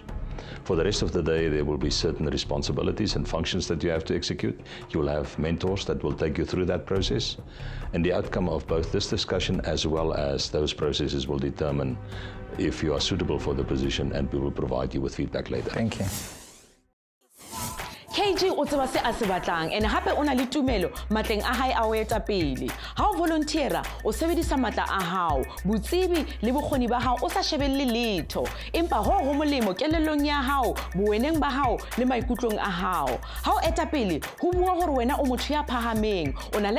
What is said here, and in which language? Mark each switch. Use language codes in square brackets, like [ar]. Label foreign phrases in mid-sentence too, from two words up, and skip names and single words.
[en] For the rest of the day, there will be certain responsibilities and functions that you have to execute. You will have mentors that will take you through that process. And the outcome of both this discussion as well as those processes will determine if you are suitable for the position, and we will provide you with feedback later. Thank you. [st] KG o tseba se a se batlang ene hape o na le tumelo matleng a hae a o eta pele ha o volunteera o sebedisa matla a hao botsebi le bokgoni ba hao o sa shebelle letho empa ho molemo kelellong ya hao boeneng ba hao le maikutlong a hao ha o eta pele ho bua hore wena o motho ya phahameng o na le